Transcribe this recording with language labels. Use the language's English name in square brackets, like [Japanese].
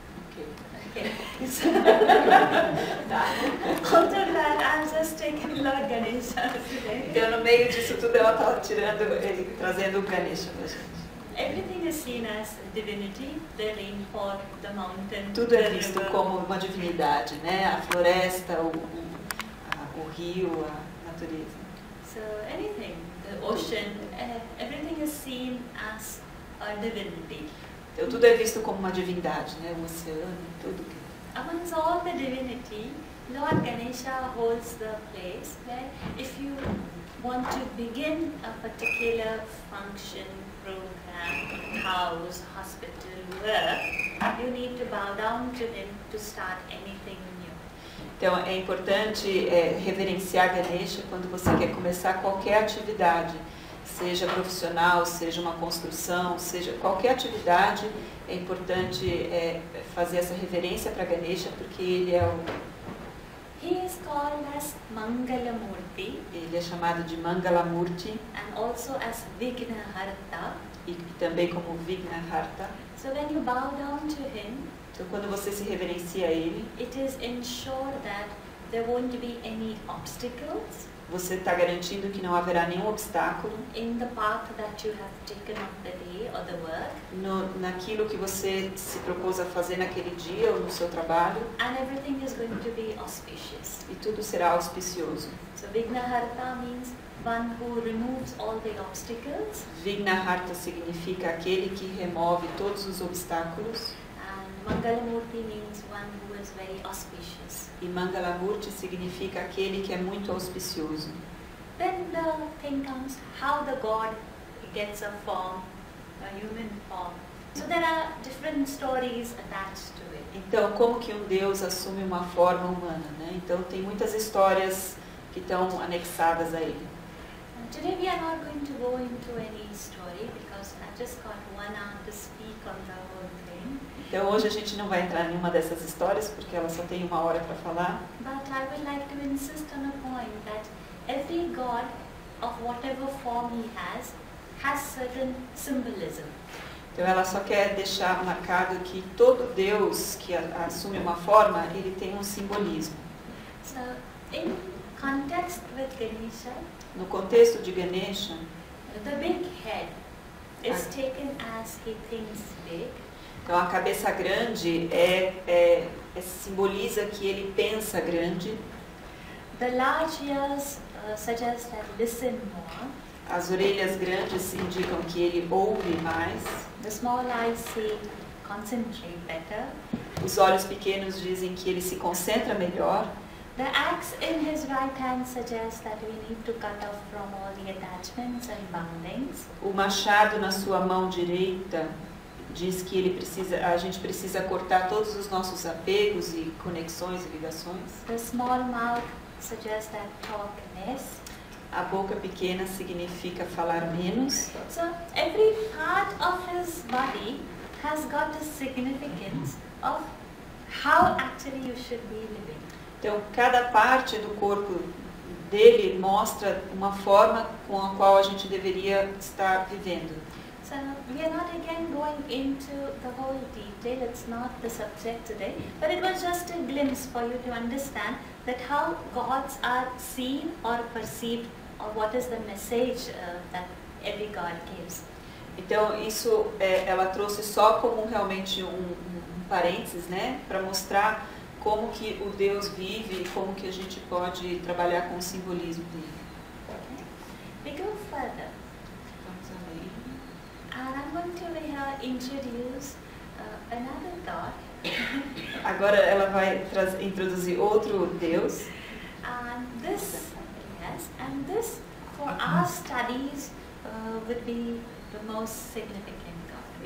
[English] Okay. Out of that, I'm just taking Lord Ganesha today. [Portuguese] Então, no meio disso tudo, ela está trazendo o Ganesha para a gente. [English] Everything is seen as divinity, the rainfall, the mountain, [Portuguese] Tudo [English] the [Portuguese] é visto [English] river. [Portuguese] como uma divindade, né? A floresta, o rio, a natureza. [English] So anything, the ocean, everything is seen as a divinity. [Portuguese] Então, tudo é visto como uma divindade, né? O oceano, tudo. [English] Amongst all the divinity, Lord Ganesha holds the place where if you want to begin a particular function, program, house, hospital, work, you need to bow down to him to start anything new. [Portuguese] Então, é importante reverenciar Ganesha quando você quer começar qualquer atividade, seja profissional, seja uma construção, seja qualquer atividade, é importante fazer essa reverência para Ganesha, porque ele é [English] He is called as Mangalamurti [Portuguese] ele é chamado de Mangalamurti [English] and also as Vignaharta. [Portuguese] e também como Vignaharta. [English] So when you bow down to him, [Portuguese] Então, quando você se reverencia a ele, [English] it is ensured that there won't be any obstacles [Portuguese] você está garantindo que não haverá nenhum obstáculo [English] in the path that you have taken of the day or the work, [Portuguese] naquilo que você se propôs a fazer naquele dia ou no seu trabalho, [English] and everything is going to be auspicious. [Portuguese] e tudo será auspicioso. [English] So Vignaharta means one who removes all the obstacles, [Portuguese] Vignaharta significa aquele que remove todos os obstáculos, [English] and Mangalamurti means one who is very auspicious. [Portuguese] e Mangalamurti significa aquele que é muito auspicioso. [English] Then the thing comes, how the God gets a form, a human form. So there are different stories attached to it. [Portuguese] Então, como que um Deus assume uma forma humana, né? Então, tem muitas histórias que estão anexadas a ele. [English] Today we are not going to go into any story because I just got 1 hour to speak on the whole thing. [Portuguese] Então, hoje a gente não vai entrar em nenhuma dessas histórias, porque ela só tem 1 hora para falar. [English] But I would like to insist on a point that every God of whatever form he has certain symbolism. [Portuguese] Então, ela só quer deixar marcado que todo Deus que assume uma forma, ele tem um simbolismo. [English] So in context with Ganesha, [Portuguese] No contexto de Ganesha, [English] the big head is taken as he thinks big. [Portuguese] então a cabeça grande simboliza que ele pensa grande. [English] The large ears suggest that listen more. [Portuguese] As orelhas grandes indicam que ele ouve mais. [English] The small eyes say concentrate better. [Portuguese] Os olhos pequenos dizem que ele se concentra melhor. [English] The axe in his right hand suggests that we need to cut off from all the attachments and boundings. [Portuguese] O machado na sua mão direita diz que a gente precisa cortar todos os nossos apegos e conexões e ligações. [English] The small mouth suggests that talk less. [Portuguese] A boca pequena significa falar menos. [English] So every part of his body has got a significance of how actually you should be living. [Portuguese] Então, cada parte do corpo dele mostra uma forma com a qual a gente deveria estar vivendo. [English] So we are not again going into the whole detail, it's not the subject today, but it was just a glimpse for you to understand that how gods are seen or perceived, or what is the message that every God gives. [Portuguese] Então isso ela trouxe só como realmente um parênteses, né, para mostrar como que o Deus vive e como que a gente pode trabalhar com o simbolismo dele. [English] Okay. We go further. [Portuguese] Vamos além. [English] And I'm going to introduce another God. [Portuguese] Agora ela vai introduzir outro Deus. [English] And this, yes, and this for our studies would be the most significant God.